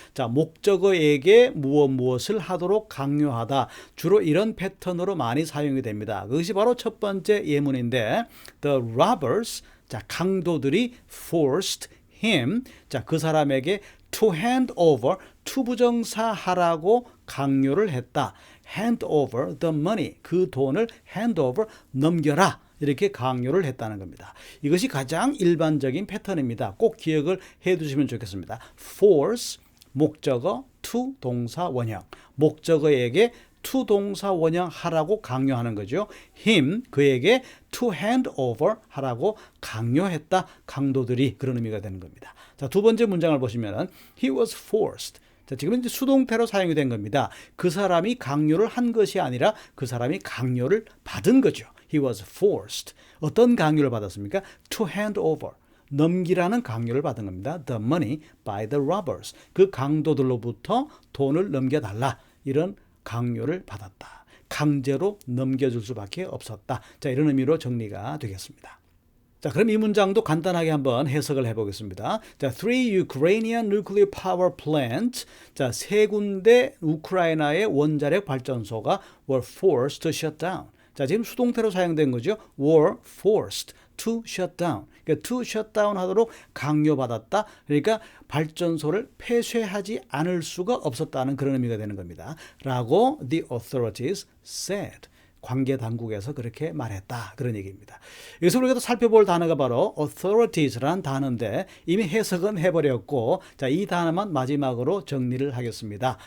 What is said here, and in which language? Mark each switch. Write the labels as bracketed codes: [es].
[ko] 자, 목적어에게 무엇을 하도록 강요하다. 주로 이런 패턴으로 많이 사용이 됩니다. 그것이 바로 첫 번째 예문인데, the robbers, 자, 강도들이 [en] forced him, [ko] 자, 그 사람에게 [en] to hand over, [ko] 투부정사 하라고 강요를 했다. [en] hand over the money, [ko] 그 돈을 [en] hand over, [ko] 넘겨라. 이렇게 강요를 했다는 겁니다. 이것이 가장 일반적인 패턴입니다. 꼭 기억을 해 두시면 좋겠습니다. force, 목적어, to, 동사, 원형. 목적어에게 to, 동사, 원형 하라고 강요하는 거죠. him, 그에게 [en] to hand over [ko] 하라고 강요했다. 강도들이, 그런 의미가 되는 겁니다. 자, 두 번째 문장을 보시면 [en] he was forced. [ko] 자, 지금 이제 수동태로 사용이 된 겁니다. 그 사람이 강요를 한 것이 아니라 그 사람이 강요를 받은 거죠. [en] He was forced. [ko] 어떤 강요를 받았습니까? [en] To hand over. [ko] 넘기라는 강요를 받은 겁니다. [en] The money by the robbers. [ko] 그 강도들로부터 돈을 넘겨달라. 이런 강요를 받았다. 강제로 넘겨줄 수밖에 없었다. 자, 이런 의미로 정리가 되겠습니다. 자, 그럼 이 문장도 간단하게 한번 해석을 해보겠습니다. 자, [en] 3 Ukrainian nuclear power plants. [ko] 자, 세 군데 우크라이나의 원자력 발전소가 [en] were forced to shut down. [ko] 자, 지금 수동태로 사용된 거죠. [en] were forced to shut down. [ko] 그러니까 [en] to shut down [ko] 하도록 강요받았다. 그러니까 발전소를 폐쇄하지 않을 수가 없었다는 그런 의미가 되는 겁니다. 라고 [en] the authorities said. [ko] 관계 당국에서 그렇게 말했다. 그런 얘기입니다. 여기서 우리가 또 살펴볼 단어가 바로 authorities라는 단어인데 이미 해석은 해버렸고, 자, 이 단어만 마지막으로 정리를 하겠습니다.